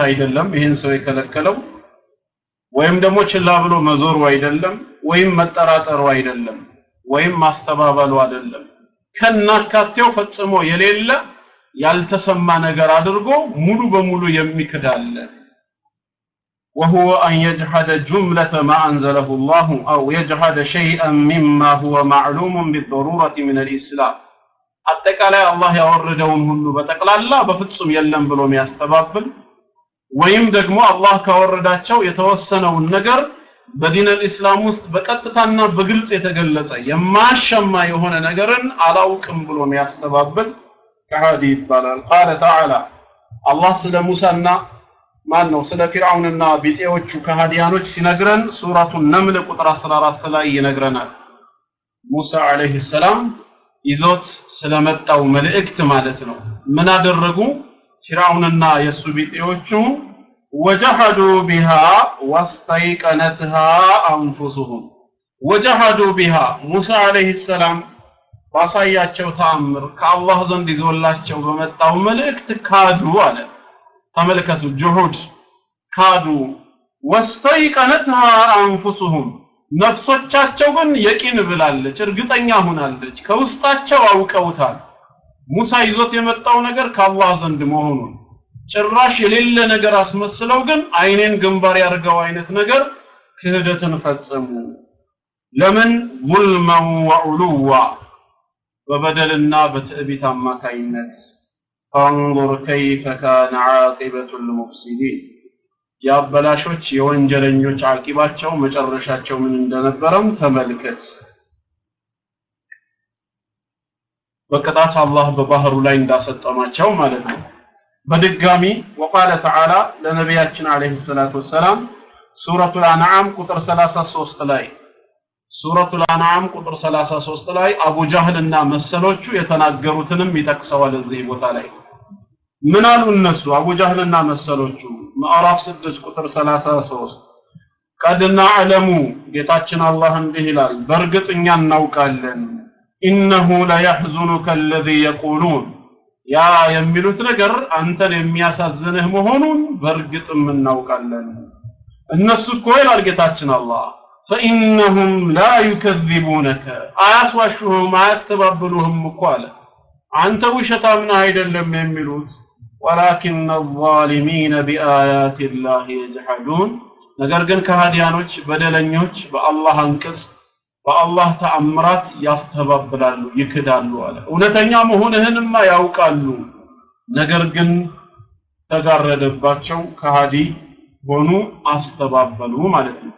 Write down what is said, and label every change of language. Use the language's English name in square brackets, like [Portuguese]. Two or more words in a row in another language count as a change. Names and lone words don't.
[Amharic] አይደለም ይሄን ሰው የከለከለው፣ ወይም ደግሞ ችላ ብሎ መዞሩ አይደለም፣ ወይም መጠራጠሩ አይደለም፣ ወይም ማስተባበሉ አይደለም። ከናካቴው ፈጽሞ የሌለ ያልተሰማ ነገር አድርጎ ሙሉ በሙሉ [Arabic] የሚክዳለ وهو أن يجحد جملة ما أنزله الله أو يجحد شيئا مما هو معلوم بالضرورة من الإسلام አጠቃላይ [Amharic] አላህ ያወረደውን ሁሉ በጠቅላላ በፍጹም የለም ብሎ የሚያስተባብል ወይም ደግሞ አላህ ካወረዳቸው የተወሰነውን ነገር በዲን الاسلام ውስጥ በቀጥታና በግልጽ የተገለጸ የማሸማ የሆነ ነገርን አላውቅም ብሎ የሚያስተባብል ከሃዲ ይባላል። [Arabic] قال تعالى الله [Amharic] ስለ ሙሳና ማን ነው ስለ ፊርዓውንና ቢጤዎቹ ከሃዲያኖች ሲነግረን ሱረቱ ነምል ቁጥር 14 ላይ ይነግረናል። ሙሳ [Arabic] عليه السلام [Amharic] ይዞት ስለመጣው መልእክት ማለት ነው ምን አደረጉ? ፊርዓውንና የሱ ቢጤዎቹ [Arabic] وجحدوا بها واستيقنتها أنفسهم وجحدوا بها موسى عليه السلام [Amharic] ባሳያቸው ተአምር ከአላህ ዘንድ ይዞላቸው በመጣው መልእክት ካዱ አለ ተመልከቱ ጁሁድ ካዱ [Arabic] واستيقنتها أنفسهم [Amharic] ነፍሶቻቸው ግን የቂን ብላለች እርግጠኛ ሆናለች ከውስጣቸው አውቀውታል ሙሳ ይዞት የመጣው ነገር ከአላህ ዘንድ መሆኑን ጭራሽ የሌለ ነገር አስመስለው ግን አይኔን ግንባር ያርገው አይነት ነገር ክህደትን ፈጸሙ ለምን [Arabic] ظلما وعلوا [Amharic] በበደልና በትዕቢት አማካይነት [Arabic] فانظر كيف كان عاقبة المفسدين [Amharic] ያበላሾች የወንጀለኞች አቂባቸው መጨረሻቸው ምን እንደነበረም ተመልከት በቀጣት አላህ በባህሩ ላይ እንዳሰጠማቸው ማለት ነው በድጋሚ [Arabic] وقال تعالى [Amharic] ለነብያችን [Arabic] عليه الصلاة والسلام سورة الأنعام [Amharic] ቁጥር 33 ላይ [Arabic] سورة الأنعام [Amharic] ቁጥር 33 ላይ አቡ ጃህልና መሰሎቹ የተናገሩትንም ይጠቅሰዋል እዚህ ቦታ ላይ ምን አሉ እነሱ አቡ ጃህልና መሰሎቹ ማዕራፍ 6 ቁጥር 33 [Arabic] قد نعلم [Amharic] ጌታችን አላህ እንዲህ ይላል በርግጥኛ እናውቃለን [Arabic] إنه لا يحزنك الذي يقولون [Amharic] ያ የሚሉት ነገር አንተን የሚያሳዝንህ መሆኑን በርግጥም እናውቃለን እነሱ እኮ ይላል ጌታችን አላህ [Arabic] فإنهم لا يكذبونك [Amharic] አያስዋሹህም አያስተባብሉህም እኮ አለ አንተ ውሸታም ነህ አይደለም የሚሉት [Arabic] ولكن الظالمين بآيات الله يجحدون [Amharic] ነገር ግን ከሃዲያኖች በደለኞች በአላህ አንቀጽ በአላህ ተአምራት ያስተባብላሉ ይክዳሉ አለ እውነተኛ መሆንህንማ ያውቃሉ ነገር ግን ተጋረደባቸው ከሃዲ ሆኑ አስተባበሉ ማለት ነው